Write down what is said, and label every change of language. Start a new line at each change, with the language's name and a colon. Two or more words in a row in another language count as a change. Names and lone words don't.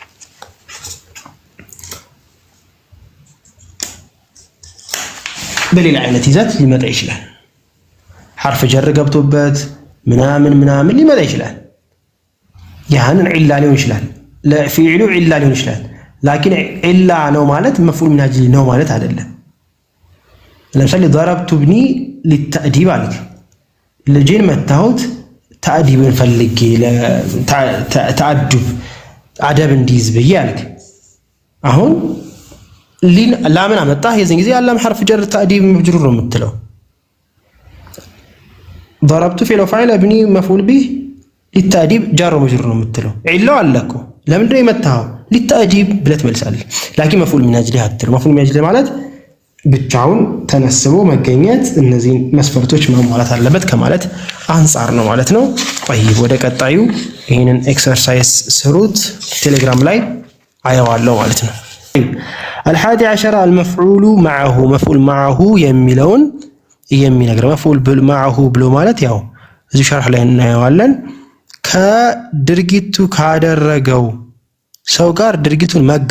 Amharic: በሌላ አይነት ይዘት ሊመጣ ይችላል።
Arabic: حرف جر
Amharic: ገብቶበት ምናምን ሊመጣ ይችላል። ያንን ዒላ ሊሆን ይችላል፣ ለፊዕሉ ዒላ ሊሆን ይችላል። ላኪን ዒላ ነው ማለት
Arabic: مفعول من أجل
Amharic: ነው ማለት አይደለም። ለምሳሌ
Arabic: ضربت ابني للتأديب
Amharic: አለክ፣ ልጄን መታሁት ተአዲብን ፈልጌ ተአዱብ አደብ እንዲይዝ ብዬ አለክ። አሁን ላምን አመጣህ፣ የዚህን ጊዜ አላም
Arabic: حرف جر
Amharic: ተአዲብ መጅሩር ነው የምትለው።
Arabic: ضربت فعل وفاعل ابني مفعول به للتأديب جار ومجرور
Amharic: ነው የምትለው። ዒላው አለ እኮ ለምንድነው የመታኸው? للتأديب ብለህ ትመልሳለህ። ላኪን
Arabic: مفعول من أجل
Amharic: አትልም።
Arabic: مفعول من أجل
Amharic: ማለት ብቻውን ተነስቦ መገኘት እነዚህን መስፈርቶች ማሟላት አለበት ከማለት አንፃር ነው ማለት ነው። ጠይብ ወደ ቀጣዩ ይህንን ኤክሰርሳይዝ ስሩት፣ ቴሌግራም ላይ አየዋለሁ ማለት ነው።
Arabic: الحادي عشر المفعول معه፣ مفعول معه
Amharic: የሚለውን የሚነግረው
Arabic: مفعول معه
Amharic: ብሎ ማለት ያው እዚህ ሸርሕ ላይ እናየዋለን። ከድርጊቱ ካደረገው ሰው ጋር ድርጊቱን